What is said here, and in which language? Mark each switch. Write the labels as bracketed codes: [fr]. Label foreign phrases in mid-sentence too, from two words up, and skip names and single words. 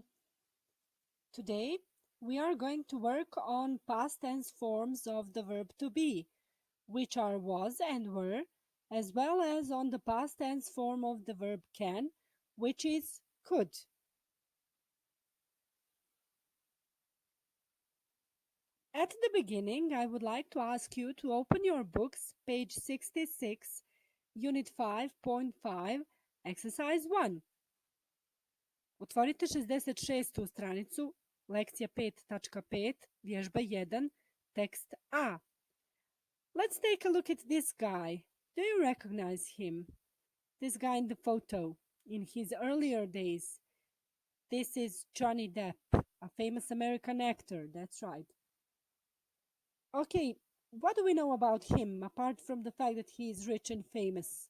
[en] Today we are going to work on past tense forms of the verb to be, which are was and were, as well as on the past tense form of the verb can, which is could. At the beginning, I would like to ask you to open your books, page 66, unit 5.5, exercise 1. [hr] Otvorite 66. stranicu, lekcija 5.5, vježba 1, tekst A. [en] Let's take a look at this guy. Do you recognize him? This guy in the photo, in his earlier days. This is Johnny Depp, a famous American actor. That's right. Okay, what do we know about him apart from the fact that he is rich and famous?